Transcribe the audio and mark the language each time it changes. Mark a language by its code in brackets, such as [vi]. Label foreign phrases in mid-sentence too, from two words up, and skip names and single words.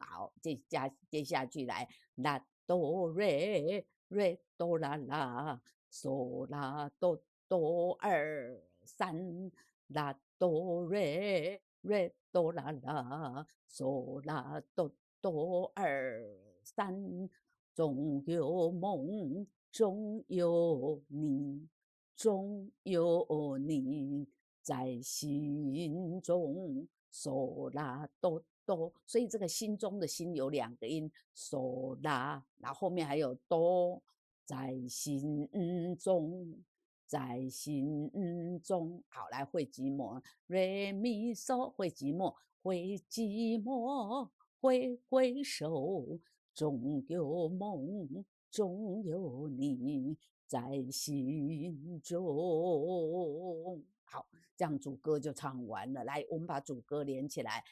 [zh] 好，接下句来，啦哆瑞瑞哆啦啦，嗦啦哆哆2、3，啦哆瑞瑞哆啦啦，嗦啦哆哆2、3，总有梦，总有你，总有你在心中，嗦啦哆哆。所以这个心中的心有2个音，嗦啦，然后后面还有哆，在心中。在心中。好，来会寂寞 ，re mi so 会寂寞，会寂寞，挥手，总有梦，总有你在心中。好，这样主歌就唱完了。来，我们把主歌连起来。